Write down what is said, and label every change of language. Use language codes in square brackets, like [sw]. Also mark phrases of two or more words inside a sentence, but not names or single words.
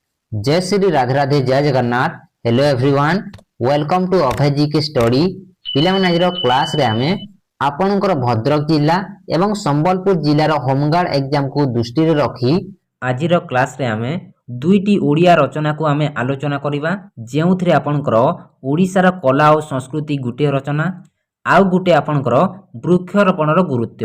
[hi] जय श्री राधे राधे जय जगन्नाथ। [en] Hello everyone, welcome to [hi] अभय जी के स्टडी। [or] पिलाମାନେ ଆଜିର କ୍ଲାସରେ ଆମେ ଆପଣଙ୍କର ଭଦ୍ରକ ଜିଲ୍ଲା ଏବଂ ସମ୍ବଲପୁର ଜିଲ୍ଲାର ହୋମଗାର୍ଡ ଏକ୍ଜାମକୁ ଦୃଷ୍ଟିରେ ରଖି ଆଜିର କ୍ଲାସରେ ଆମେ ଦୁଇଟି ଓଡ଼ିଆ ରଚନାକୁ ଆମେ ଆଲୋଚନା କରିବା, ଯେଉଁଥିରେ ଆପଣଙ୍କର ଓଡ଼ିଶାର କଲା ଓ ସଂସ୍କୃତି ଗୋଟିଏ ରଚନା, ଆଉ ଗୋଟିଏ ଆପଣଙ୍କର ବୃକ୍ଷରୋପଣର ଗୁରୁତ୍ୱ।